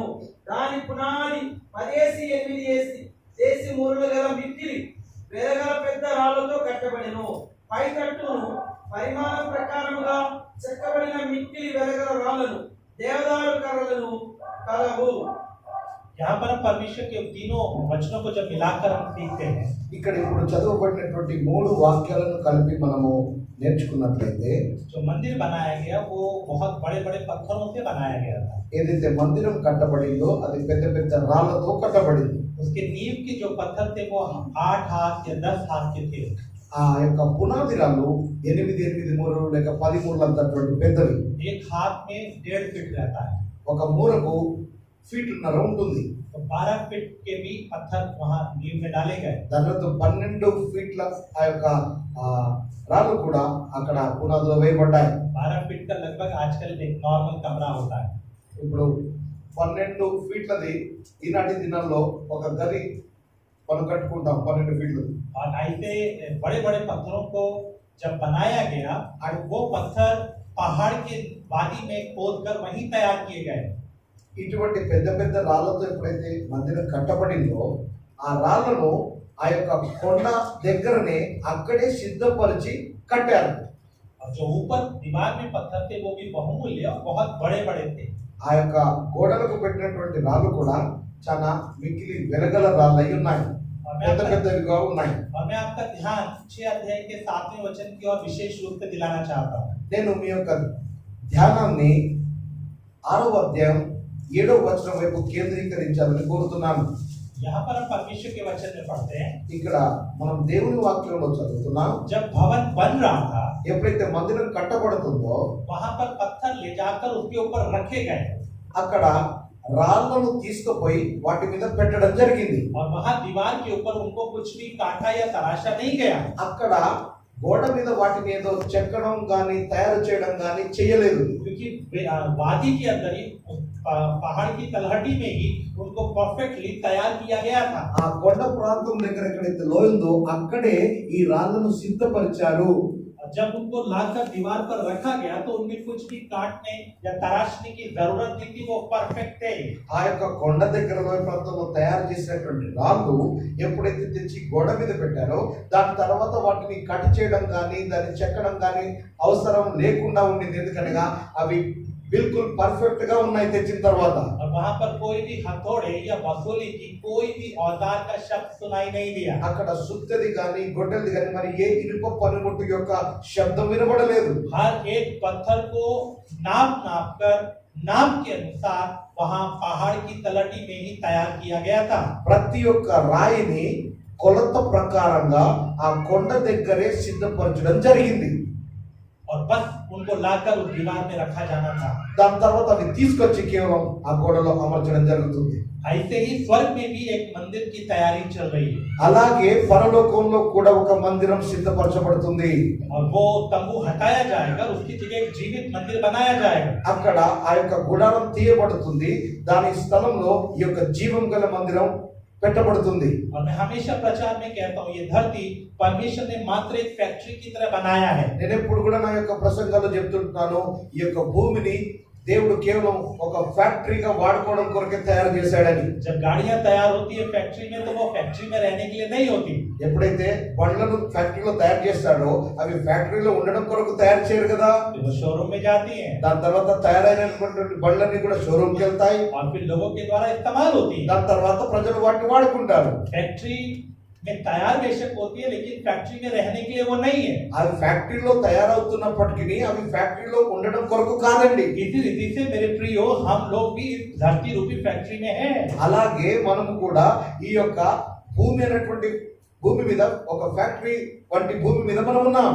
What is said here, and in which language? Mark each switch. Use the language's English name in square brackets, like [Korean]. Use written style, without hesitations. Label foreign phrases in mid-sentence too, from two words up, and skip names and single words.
[Telugu] దాని పునాది 10 దేశి మూరలు గల మిక్కిలి వెలగల పెద్ద రాళ్లతో కట్టబడెను. పైకట్టును పరిమాణ ప్రకారముగా చెక్కబడిన మిక్కిలి వెలగల రాళ్లను దేవదారు కర్రలను కలవు. [Hindi] यहाँ पर हम परमेश्वर के तीनों वचनों को जब मिलाकर हम सीखते हैं, [Telugu] ఇక్కడ ఇప్పుడు చదువుబడినటువంటి 3 వాక్యాలను కలిపి మనము నేర్చుకున్నట్లయితే [Hindi] जो मंदिर बनाया गया वो बहुत बड़े बड़े पत्थरों से बनाया गया था। [Telugu] ఏదైతే మందిరం కట్టబడిందో అది పెద్ద పెద్ద రాళ్లతో కట్టబడింది. [Hindi] उसके नींव के जो पत्थर थे वो 8 हाथ या 10 हाथ के थे। [Telugu] ఆ యొక్క పునాది రాళ్ళు 8 మూరలు లేక 10 మూరలు అంతటువంటి పెద్దవి. [Hindi] एक हाथ में 1.5 फीट रहता है, [Telugu] ఒక మూరకు ఫీటున్నర ఉంటుంది. [Hindi] तो 12 फीट के भी पत्थर वहाँ नींव में डाले गए। [Telugu] దానితో 12 ఫీట్ల ఆ యొక్క రాళ్ళు కూడా అక్కడ పునాదిలో వేయబడ్డాయి. [Hindi] 12 फीट का लगभग आजकल एक नॉर्मल कमरा होता है। [Telugu] ఇప్పుడు 12 ఫీట్లది ఈనాటి దినాల్లో ఒక గది మనం కట్టుకుంటాం 12 ఫీట్లు. [Hindi] और ऐसे बड़े बड़े पत्थरों को जब बनाया गया और वो पत्थर पहाड़ के वादी में खोदकर वहीं तैयार किए गए। [Telugu] ఇటువంటి పెద్ద పెద్ద రాళ్లతో ఎప్పుడైతే మందిరం కట్టబడిందో ఆ రాళ్లను ఆ యొక్క కొండ దగ్గరనే అక్కడే సిద్ధపరిచి కట్టారు. [Hindi] और जो ऊपर दीवार में पत्थर थे वो भी बहुमूल्य और बहुत बड़े बड़े थे। [Telugu] ఆ యొక్క గోడలకు పెట్టినటువంటి రాళ్ళు కూడా చాలా మిక్కిలి వెలగల రాళ్ళు అయి ఉన్నాయి, పెద్ద పెద్దవిగా ఉన్నాయి. [Hindi] और मैं आपका ध्यान 6 अध्याय के 7वें वचन की ओर विशेष रूप से दिलाना चाहता हूँ। [Telugu] నేను మీ యొక్క ధ్యానాన్ని 6వ అధ్యాయం 7వ వచనం వైపు కేంద్రీకరించాలని కోరుతున్నాను. [Hindi] यहाँ पर हम परमेश्वर के वचन में पढ़ते हैं, [Telugu] ఇక్కడ మనం దేవుని వాక్యంలో చదువుతున్నాం. [Hindi] जब भवन बन रहा था [Telugu] ఎప్పుడైతే మందిరం కట్టబడుతుందో [Hindi] वहां पर पत्थर ले जाकर उसके ऊपर रखे गए [Telugu] అక్కడ రాళ్లను తీసుకుపోయి వాటి మీద పెట్టడం జరిగింది. [Hindi] और वहां दीवार के ऊपर उनको कुछ भी काटा या तराशा नहीं गया। [Telugu] అక్కడ గోడ మీద వాటిని ఏదో చెక్కడం గాని తయారు చేయడం గాని చేయలేదు. [Hindi] क्योंकि वादी के अंदर ही पहाड़ की तलहटी में ही उनको परफेक्टली तैयार किया गया था। [Telugu] ఆ కొండ ప్రాంతం దగ్గర ఎక్కడైతే లోయిందో అక్కడే ఈ రాళ్లను సిద్ధపరిచారు. [Hindi] जब उनको लाकर दीवार पर रखा गया तो उनमें कुछ भी काटने या तराशने की जरूरत नहीं थी, वो परफेक्ट थे। [Telugu] ఆ యొక్క కొండ దగ్గర లోయ ప్రాంతంలో తయారు చేసినటువంటి రాళ్ళు ఎప్పుడైతే తెచ్చి గోడ మీద పెట్టారో దాని తర్వాత వాటిని కట్ చేయడం కానీ దాన్ని చెక్కడం కానీ అవసరం లేకుండా ఉండింది. ఎందుకనగా అవి బిల్కుల్ పర్ఫెక్ట్ గా ఉన్నాయి తెచ్చిన తర్వాత. [Hindi] और वहां पर कोई भी हथौड़े या वसूली की कोई भी औजार का शब्द सुनाई नहीं दिया। [Telugu] అక్కడ సుత్తది కానీ గొడ్డలిది కానీ మరి ఏ ఇనుప పనిముట్టు యొక్క శబ్దం వినబడలేదు. [Hindi] हर एक पत्थर को नाप कर नाप के अनुसार वहां पहाड़ की तलहटी में ही तैयार किया गया था। [Telugu] ప్రతి ఒక్క రాయిని కొలత ప్రకారంగా ఆ కొండ దగ్గరే సిద్ధపరచడం జరిగింది. [Hindi] और बस उनको लाकर उस दीवार में रखा जाना था। [Telugu] దాని తర్వాత అవి తీసుకొచ్చి కేవలం ఆ గోడలో అమర్చడం జరుగుతుంది. [Hindi] ऐसे ही स्वर्ग में भी एक मंदिर की तैयारी चल रही है। [Telugu] అలాగే పరలోకంలో కూడా ఒక మందిరం సిద్ధపరచబడుతుంది. [Hindi] और वो तंबू हटाया जाएगा, उसकी जगह एक जीवित मंदिर बनाया जाएगा। [Telugu] అక్కడ ఆ యొక్క గుడారం తీయబడుతుంది. దాని స్థలంలో ఈ యొక్క జీవం గల మందిరం పెట్టబడుతుంది. [Hindi] और मैं हमेशा प्रचार में कहता हूँ, ये धरती परमेश्वर ने मात्र एक फैक्ट्री की तरह बनाया है। [Telugu] నేను ఎప్పుడు కూడా నా యొక్క ప్రసంగాల్లో చెప్తుంటున్నాను, ఈ యొక్క భూమిని దేవుడు కేవలం ఒక ఫ్యాక్టరీగా వాడుకోవడం కొరకే తయారు చేశాడని. [Hindi] जब गाड़ियां तैयार होती है फैक्ट्री में, तो वो फैक्ट्री में रहने के लिए नहीं होती। [Telugu] ఎప్పుడైతే బండ్లను ఫ్యాక్టరీలో తయారు చేస్తాడో అవి ఫ్యాక్టరీలో ఉండడం కొరకు తయారు చేయరు కదా. [Hindi] फिर वो शोरूम में जाती हैं [Telugu] దాని తర్వాత తయారైనటువంటి బండ్లన్నీ కూడా షోరూమ్కి వెళ్తాయి. [Hindi] और फिर लोगों के द्वारा इस्तेमाल होती है। [Telugu] దాని తర్వాత ప్రజలు వాటిని వాడుకుంటారు. [Hindi] फैक्ट्री में तैयार बेशक होती है, लेकिन फैक्ट्री में रहने के लिए वो नहीं है। [Telugu] అవి ఫ్యాక్టరీలో తయారవుతున్నప్పటికీ అవి ఫ్యాక్టరీలో ఉండడం కొరకు కాదండి. [Hindi] इसी रीति से मेरे प्रियो, हम लोग भी इस धरती रूपी फैक्ट्री में हैं। [Telugu] అలాగే మనము కూడా ఈ యొక్క భూమి అనేటువంటి భూమి మీద ఒక ఫ్యాక్టరీ వంటి భూమి మీద మనం ఉన్నాం.